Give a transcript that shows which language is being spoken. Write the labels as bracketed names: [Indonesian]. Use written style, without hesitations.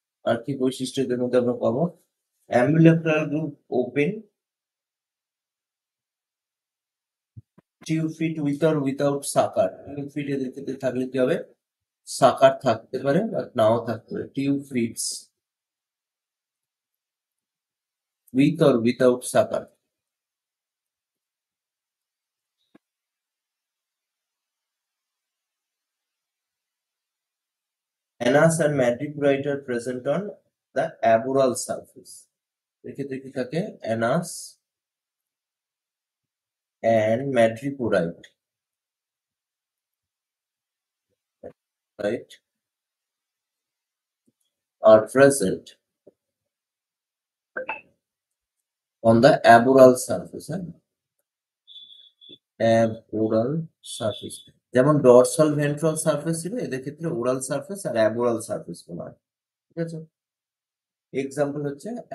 [Bangla] আর কি বৈশিষ্ট্য এদের মধ্যে আমরা পাবো? অ্যাম্বুলেক্রাল গ্রুভ open, tube fit with or without সাকার। টিউব ফিট এদের ক্ষেত্রে থাকলে কি হবে? সাকার থাকতে পারে বা নাও থাকতে পারে। [English] Tube feet with or without sucker. Anus and madreporite are present on the aboral surface. [Bangla] এক্ষেত্রে কি থাকে? [English] Anus and madreporite, right, are present on the aboral surface. [Bangla] Aboral surface, যেমন ডরসাল ভেন্ট্রাল সারফেস ছিল, এদের ক্ষেত্রে ওরাল সারফেস আর অ্যাবোরাল surface বলা হয়। ঠিক আছে, এক্সাম্পল হচ্ছে